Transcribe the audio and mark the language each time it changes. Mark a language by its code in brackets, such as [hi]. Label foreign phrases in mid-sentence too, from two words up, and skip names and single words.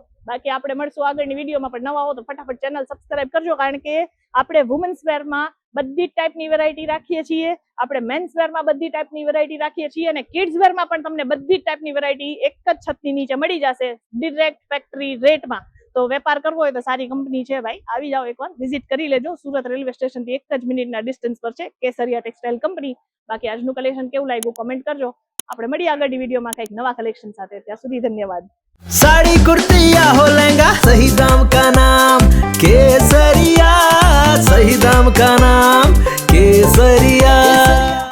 [gu] બાકી આપણે મળશું આગળની વિડીયોમાં, પણ નવા હો તો ફટાફટ [en] channel subscribe [gu] કરજો, કારણ કે આપણે [en] women's wear [gu] બધી જ [en] type variety [gu] રાખીએ છીએ, આપણે [en] men's wear [gu] બધી [en] type variety [gu] રાખીએ છીએ, અને [en] kids wear [gu] પણ તમને બધી જ [en] type variety [gu] એક જ છતની નીચે મળી જશે [en] direct factory rate. [gu] તો વેપાર કરવો હોય તો સારી કંપની છે ભાઈ, આવી જાઓ એકવાર વિઝિટ કરી લેજો. સુરત [en] railway station [gu] 1 જ મિનિટના ડિસ્ટન્સ પર છે કેસરિયા ટેક્સટાઇલ કંપની. બાકી આજનું કલેક્શન કેવું લાગ્યું કોમેન્ટ કરજો. આપણે મળીએ આગળની વિડીયોમાં કંઈક નવા કલેક્શન સાથે. ત્યાં સુધી ધન્યવાદ. [hi] साड़ी कुर्ती या हो लहंगा, सही दाम का नाम केसरिया, सही दाम का नाम केसरिया.